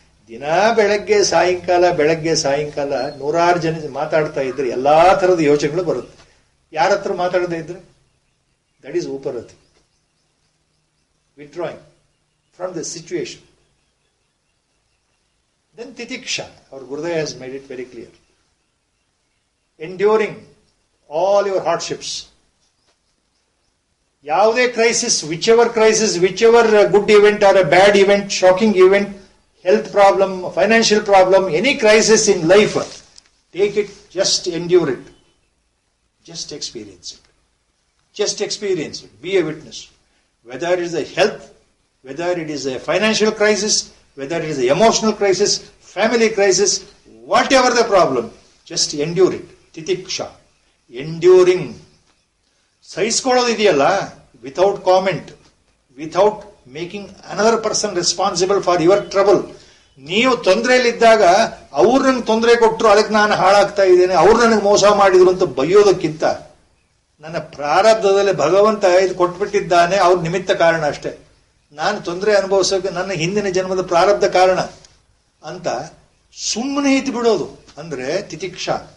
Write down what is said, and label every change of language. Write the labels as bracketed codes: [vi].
[kn] ದಿನ ಬೆಳಗ್ಗೆ ಸಾಯಂಕಾಲ 100 ಜನ ಮಾತಾಡ್ತಾ ಇದ್ರೆ ಎಲ್ಲಾ ತರದ ಯೋಚನೆಗಳು ಬರುತ್ತೆ. ಯಾರ ಹತ್ರ ಮಾತಾಡದೇ ಇದ್ರೆ [en] That is ಉಪರತಿ. Withdrawing from the situation. Then ತಿತಿಕ್ಷಾ. Our Gurudev has made it very clear. Enduring all your hardships. [kn] ಯಾವುದೇ [en] Crisis, whichever good event or a bad event, shocking event, health problem, financial problem, any crisis in life, take it, just endure it. Just experience it. Just experience it. Be a witness. Whether it is a health, whether it is a financial crisis, whether it is an emotional crisis, family crisis, whatever the problem, just endure it. Titiksha. Enduring. [kn] ಸಹಿಸ್ಕೊಳ್ಳೋದಿದೆಯಲ್ಲ, [en] without comment, without making another person responsible for your trouble, [kn] ನೀವು ತೊಂದರೆಯಲ್ಲಿದ್ದಾಗ ಅವ್ರು ನನಗೆ ತೊಂದರೆ ಕೊಟ್ಟರು, ಅದಕ್ಕೆ ನಾನು ಹಾಳಾಗ್ತಾ ಇದ್ದೇನೆ, ಅವ್ರು ನನಗೆ ಮೋಸ ಮಾಡಿದ್ರು ಅಂತ ಬೈಯೋದಕ್ಕಿಂತ ನನ್ನ ಪ್ರಾರಬ್ಧದಲ್ಲಿ ಭಗವಂತ ಇದು ಕೊಟ್ಬಿಟ್ಟಿದ್ದಾನೆ, ಅವ್ರ ನಿಮಿತ್ತ ಕಾರಣ ಅಷ್ಟೇ, ನಾನು ತೊಂದರೆ ಅನುಭವಿಸೋಕೆ ನನ್ನ ಹಿಂದಿನ ಜನ್ಮದ ಪ್ರಾರಬ್ಧ ಕಾರಣ ಅಂತ ಸುಮ್ಮನೆ ಇದ್ದು ಬಿಡೋದು ಅಂದ್ರೆ ತಿತಿಕ್ಷಾ.